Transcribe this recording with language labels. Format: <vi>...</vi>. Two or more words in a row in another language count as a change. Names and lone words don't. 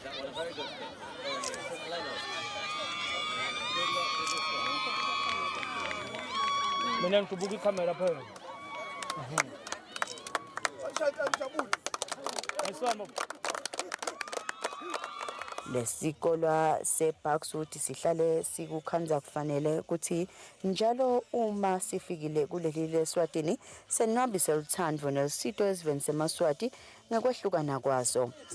<en>That one, a very good kit. From Leonard. Good luck with this one.</en> <ss>Mina ngibuka ikamera phela. Lesikolo seParksuit sihlale sikukhanza kufanele ukuthi njalo uma sifikile kuleli leSwatini senwabise uthando nesito eziveni seMaswati ngekwehlukana kwazo.</ss>